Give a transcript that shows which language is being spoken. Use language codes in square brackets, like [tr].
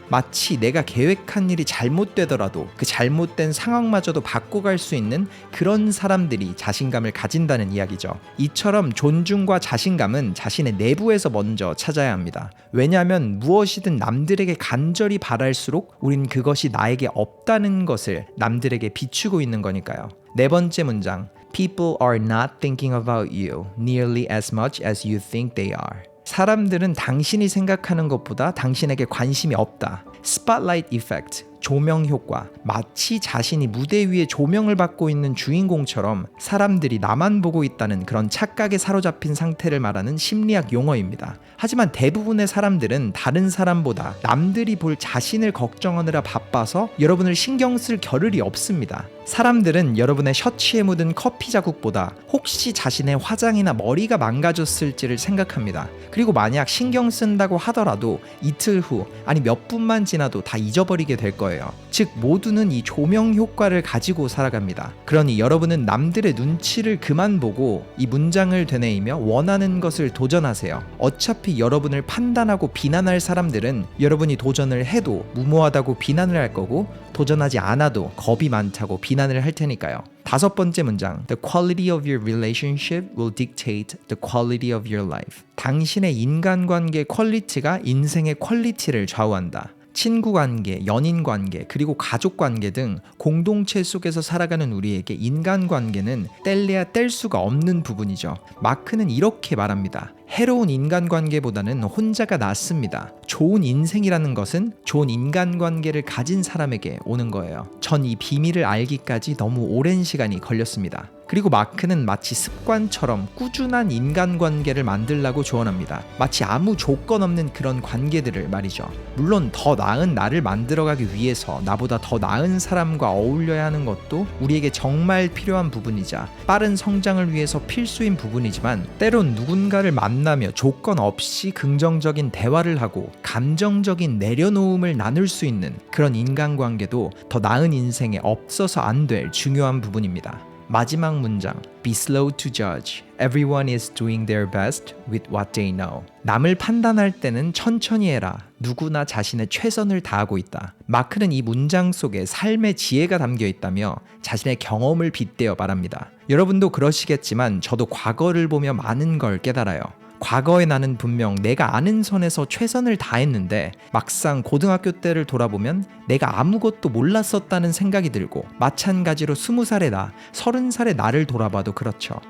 [ko] 마치 내가 계획한 일이 잘못되더라도 그 잘못된 상황마저도 바꿔갈 수 있는 그런 사람들이 자신감을 가진다는 이야기죠. 이처럼 존중과 자신감은 자신의 내부에서 먼저 찾아야 합니다. 왜냐하면 무엇이든 남들에게 간절히 바랄수록 우린 그것이 나에게 없다는 것을 남들에게 비추고 있는 거니까요. 네 번째 문장, [en] People are not thinking about you nearly as much as you think they are. [ko] 사람들은 당신이 생각하는 것보다 당신에게 관심이 없다. Spotlight effect, 조명 효과. 마치 자신이 무대 위에 조명을 받고 있는 주인공처럼 사람들이 나만 보고 있다는 그런 착각에 사로잡힌 상태를 말하는 심리학 용어입니다. 하지만 대부분의 사람들은 다른 사람보다 남들이 볼 자신을 걱정하느라 바빠서 여러분을 신경 쓸 겨를이 없습니다. 사람들은 여러분의 셔츠에 묻은 커피 자국보다 혹시 자신의 화장이나 머리가 망가졌을지를 생각합니다. 그리고 만약 신경 쓴다고 하더라도 이틀 후, 아니 몇 분만 지나도 다 잊어버리게 될 거예요. 즉 모두는 이 조명 효과를 가지고 살아갑니다. 그러니 여러분은 남들의 눈치를 그만 보고 이 문장을 되뇌이며 원하는 것을 도전하세요. 어차피 여러분을 판단하고 비난할 사람들은 여러분이 도전을 해도 무모하다고 비난을 할 거고, 도전하지 않아도 겁이 많다고 비난을 할 테니까요. 다섯 번째 문장, [en] The quality of your relationship will dictate the quality of your life. [ko] 당신의 인간관계 퀄리티가 인생의 퀄리티를 좌우한다. 친구관계, 연인관계, 그리고 가족관계 등 공동체 속에서 살아가는 우리에게 인간관계는 뗄래야 뗄 수가 없는 부분이죠. 마크는 이렇게 말합니다. 해로운 인간관계보다는 혼자가 낫습니다. 좋은 인생이라는 것은 좋은 인간관계를 가진 사람에게 오는 거예요. 전 이 비밀을 알기까지 너무 오랜 시간이 걸렸습니다. 그리고 마크는 마치 습관처럼 꾸준한 인간관계를 만들라고 조언합니다. 마치 아무 조건 없는 그런 관계들을 말이죠. 물론 더 나은 나를 만들어가기 위해서 나보다 더 나은 사람과 어울려야 하는 것도 우리에게 정말 필요한 부분이자 빠른 성장을 위해서 필수인 부분이지만, 때론 누군가를 만나며 조건 없이 긍정적인 대화를 하고 감정적인 내려놓음을 나눌 수 있는 그런 인간관계도 더 나은 인생에 없어서 안 될 중요한 부분입니다. 마지막 문장, [en] Be slow to judge. Everyone is doing their best with what they know. [ko] 남을 판단할 때는 천천히 해라. 누구나 자신의 최선을 다하고 있다. 마크는 이 문장 속에 삶의 지혜가 담겨 있다며 자신의 경험을 빗대어 말합니다. 여러분도 그러시겠지만 저도 과거를 보며 많은 걸 깨달아요. 과거의 나는 분명 내가 아는 선에서 최선을 다했는데 막상 고등학교 때를 돌아보면 내가 아무것도 몰랐었다는 생각이 들고, 마찬가지로 20살의 나, 30살의 나를 돌아봐도 그렇죠.